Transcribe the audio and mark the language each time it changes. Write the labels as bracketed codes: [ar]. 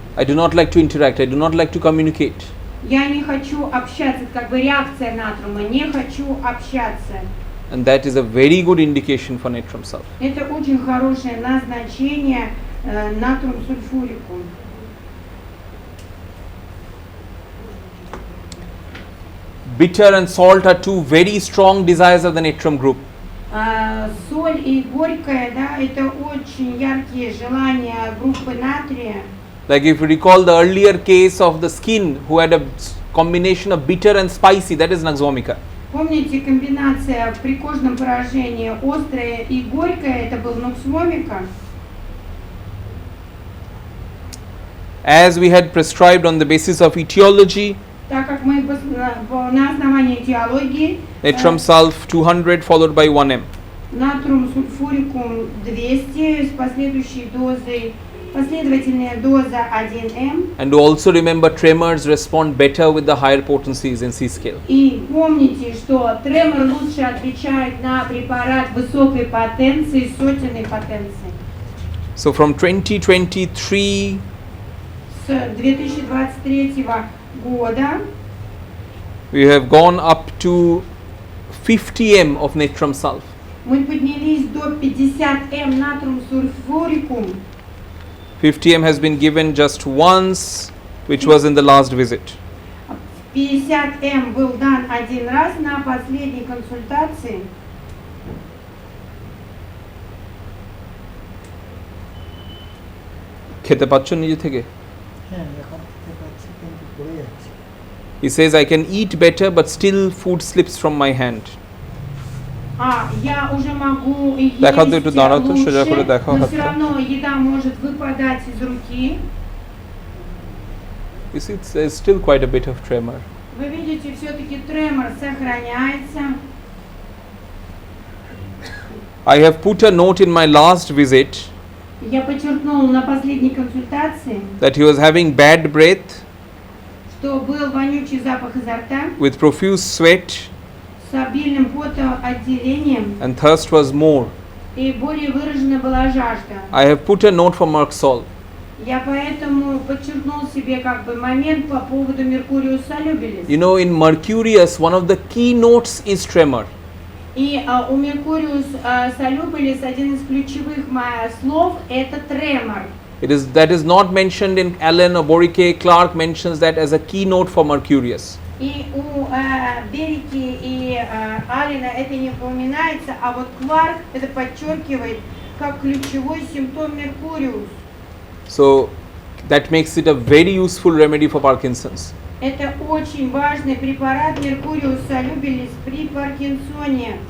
[en] I do not like to interact, I do not like to communicate. [ru] Я не хочу общаться, это как бы реакция натрума, не хочу общаться. [en] And that is a very good indication for natrum sulf. [ru] Это очень хорошее назначение натрум сульфурикум. [en] Bitter and salt are two very strong desires of the natrum group. [ru] Соль и горькое, да, это очень яркие желания группы натрия. [en] Like if you recall the earlier case of the skin who had a combination of bitter and spicy, that is Naxomica. [ru] Помните комбинация при кожном поражении острое и горькое, это был нуксвомика. [en] As we had prescribed on the basis of etiology, [ru] Так как мы на основании теологии [en] natrum sulf 200 followed by 1m. [ru] натрум сульфурикум 200 с последующей дозой, последовательная доза 1М. [en] And do also remember tremors respond better with the higher potencies in C-scale. [ru] И помните, что тремор лучше отвечает на препарат высокой потенции, сотенной потенции. [en] So from 2023, [ru] С 2023 года [en] we have gone up to 50m of natrum sulf. [ru] мы поднялись до 50М натрум сульфурикум. [en] 50m has been given just once, which was in the last visit. [ru] 50М был дан один раз на последней консультации. [bn] খেতে পাচ্ছ নিজে থেকে? হ্যাঁ এখন খেতে পাচ্ছি কিন্তু পড়ে যাচ্ছে। [en] He says, I can eat better, but still food slips from my hand. [ru] Я уже могу есть [bn] দেখা তো একটু দাঁড়াও তো, সোজা করে [ru] лучше, [bn] দেখাও [ru] но все [bn] হাতটা। [ru] равно еда может выпадать из руки. [en] You see, there's still quite a bit of tremor. [ru] Вы видите, все-таки тремор сохраняется. [en] I have put a note in my last visit [ru] Я подчеркнула на последней консультации, [en] that he was having bad breath [ru] что был вонючий запах изо рта [en] with profuse sweat [ru] с обильным потоотделением, [en] and thirst was more. [ru] и более выражена была жажда. [en] I have put a note for Marksol. [ru] Я поэтому подчеркнул себе как бы момент по поводу Mercurius solubilis. [en] You know, in Mercurius, one of the key notes is tremor. [ru] И у Mercurius solubilis один из ключевых слов это тремор. [en] That is not mentioned in Allen or Borike. Clark mentions that as a keynote for Mercurius. [ru] И у Берики и Аллена это не упоминается, а вот Кларк это подчеркивает как ключевой симптом Меркуриус. [en] So that makes it a very useful remedy for Parkinson's. [ru] Это очень важный препарат Mercurius solubilis при Паркинсоне.